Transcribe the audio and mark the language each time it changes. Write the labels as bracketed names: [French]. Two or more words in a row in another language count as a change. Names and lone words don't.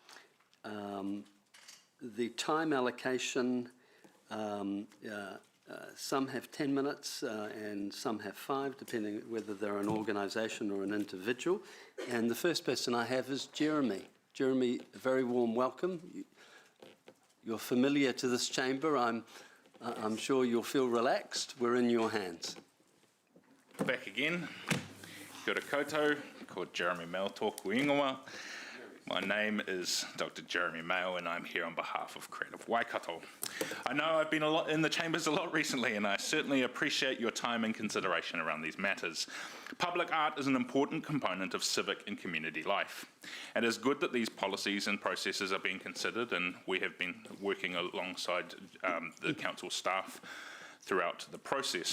[English] The time allocation, some have 10 minutes and some have 5, depending whether they're an organisation or an individual. And the first person I have is Jeremy. Jeremy, a very warm welcome. You're familiar to this chamber. I'm sure you'll feel relaxed. We're in your hands. Back again. [Māori] Kia ora koutou, ko Jeremy Mail tōku ingoa. [English] My name is Dr. Jeremy Mail, and I'm here on behalf of Creative Waikato. I know I've been in the chambers a lot recently, and I certainly appreciate your time and consideration around these matters. Public art is an important component of civic and community life. It is good that these policies and processes are being considered, and we have been working alongside the council staff throughout the process.